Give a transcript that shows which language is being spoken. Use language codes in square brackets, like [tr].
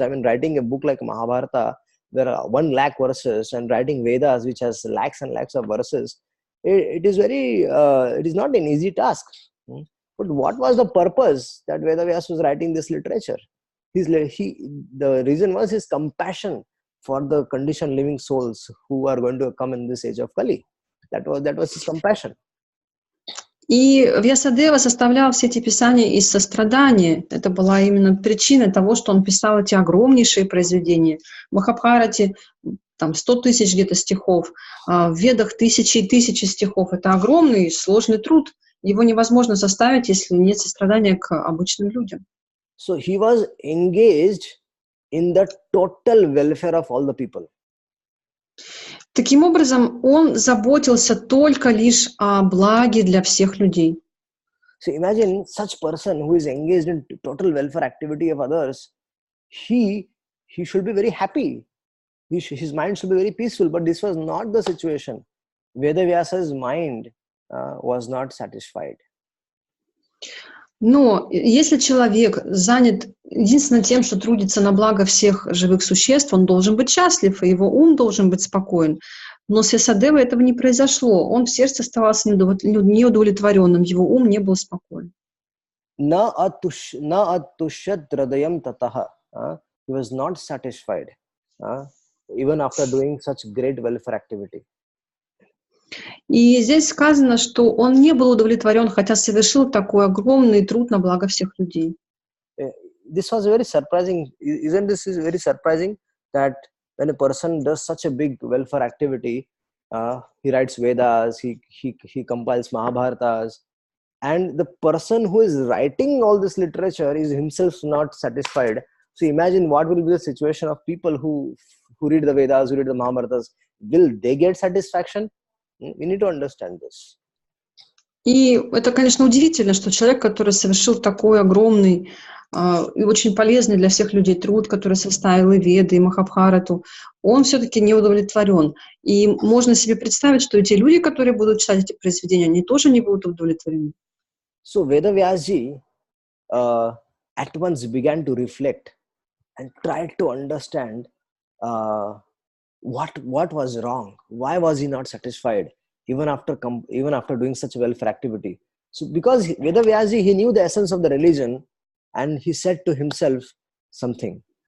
[en] I mean, writing a book like Mahabharata, there are 1 lakh verses, and writing Vedas, which has lakhs and lakhs of verses, it is not an easy task. But what was the purpose that Veda Vyasa was writing this literature? The reason was his compassion for the conditioned living souls who are going to come in this age of Kali. That was his compassion. [ru] И Вьясадева составлял все эти писания из сострадания. Это была именно причина того, что он писал эти огромнейшие произведения. В Махабхарате там 100 тысяч где-то стихов, в Ведах тысячи и тысячи стихов. Это огромный, сложный труд. Его невозможно составить, если нет сострадания к обычным людям. [en] So he was engaged in the total welfare of all the people. [ru] Таким образом, он заботился только лишь о благе для всех людей. [en] So imagine such person who is engaged in total welfare activity of others. He should be very happy. His mind should be very peaceful. But this was not the situation. Veda Vyasa's mind was not satisfied. [ru] Но если человек занят единственно тем, что трудится на благо всех живых существ, он должен быть счастлив, и его ум должен быть спокоен. Но с Вьясадевой этого не произошло. Он в сердце оставался неудовлетворенным, его ум не был спокоен. [sa] Na atushyat hridayam tataha. [en] He was not satisfied, even after doing such great welfare activity. [ru] И здесь сказано, что он не был удовлетворен, хотя совершил такой огромный труд на благо всех людей. [en] This was very surprising. Isn't this very surprising that when a person does such a big welfare activity, he writes Vedas, he compiles Mahabharatas, and the person who is writing all this literature is himself not satisfied. So imagine what will be the situation of people who read the Vedas, who read the Mahabharatas. Will they get satisfaction? We need to understand this. [ru] И это, конечно, удивительно, что человек, который совершил такой огромный и очень полезный для всех людей труд, который составил и Веды, и Махабхарату, он все-таки не удовлетворен. И можно себе представить, что эти люди, которые будут читать эти произведения, они тоже не будут удовлетворены. [en] So Veda Vyasaji at once began to reflect and tried to understand what was wrong. Why was he not satisfied even after doing such welfare activity? So because Veda Vyasaji, he knew the essence of the religion, and he said to himself something.